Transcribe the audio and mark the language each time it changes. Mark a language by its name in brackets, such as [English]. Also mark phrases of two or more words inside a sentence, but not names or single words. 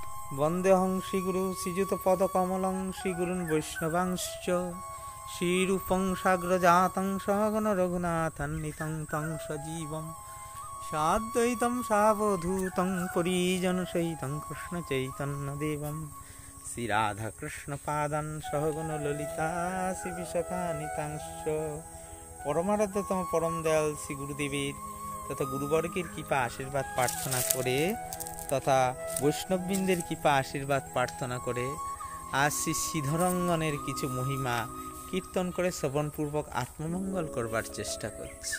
[Sanskrit] বন্দেহং শ্রীগুরু শ্রীযুতপদকমলং শ্রীগুরুन् বৈষ্ণবাংশ্চ শ্রীরূপং সাগ্রজাতং সগণ রঘুনাথান্বিতং তং সজীবং সাদ্বৈতং সাবধূতং পরিজনসহিতং কৃষ্ণচৈতন্যদেবং শ্রীরাধাকৃষ্ণপাদান সহগণ ললিতা শ্রীবিশাখানিতাংশ্চ। [Bangla] পরমারাধ্যতম পরম দয়াল শ্রী গুরুদেবের তথা গুরুবর্গের কৃপা আশীর্বাদ প্রার্থনা করে তথা বৈষ্ণববৃন্দের কৃপা আশীর্বাদ প্রার্থনা করে আজ শ্রী শ্রীধরঙ্গনের কিছু মহিমা কীর্তন করে শ্রবণপূর্বক আত্মমঙ্গল করবার চেষ্টা করছি।